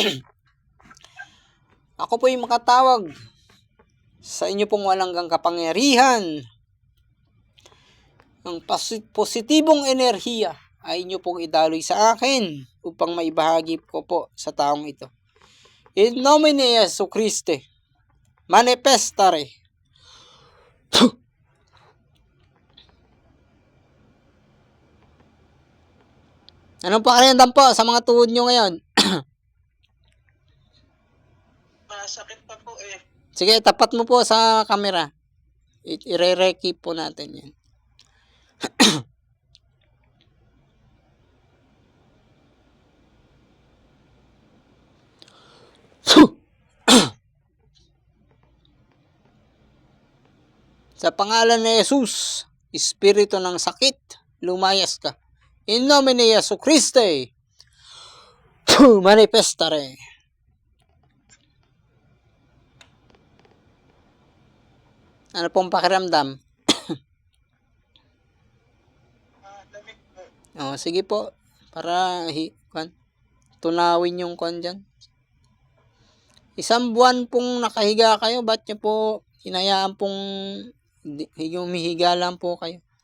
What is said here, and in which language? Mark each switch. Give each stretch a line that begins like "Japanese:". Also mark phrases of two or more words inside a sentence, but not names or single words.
Filipino: Ako po yung makatawag sa inyo pong walang kapangyarihan. Ang positibong enerhiya ay inyo pong idaloy sa akin upang maibahagi ko po sa taong ito.
Latin: In nomine Jesu Christi, manifestare.
Filipino: Anong pakiramdam po sa mga tuhod nyo ngayon? Masakit pa po eh. Sige, tapat mo po sa camera. I-re-rekip po natin yan. Sa pangalan ni Jesus, Espiritu ng sakit, lumayas ka.
Latin: In nomine Jesu Christi, manifestare.
Filipino: Ano pong pakiramdam? Lamig po. Sige po, para tunawin yung dyan. Isang buwan pong nakahiga kayo, ba't nyo po hinayaan pong humihiga lang po kayo?